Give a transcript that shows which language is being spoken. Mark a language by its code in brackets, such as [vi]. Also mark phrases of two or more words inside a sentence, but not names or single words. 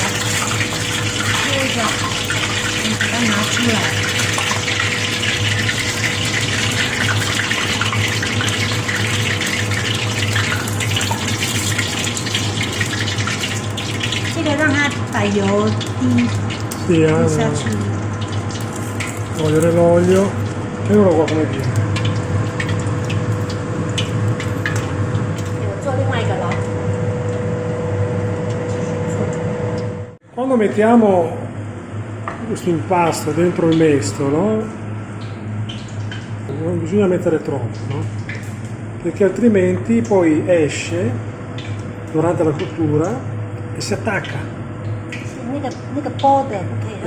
[zh] 这个你把它拿出来。这个让它把油滴 [it] Sì, [zh] 下去。 [it] togliere l'olio e ora qua come viene. [zh] 我做另外一个了。 [it] Quando mettiamo questo impasto dentro il mestolo non bisogna mettere troppo, no? Perché altrimenti poi esce durante la cottura e si attacca. [zh] 那个包的不可以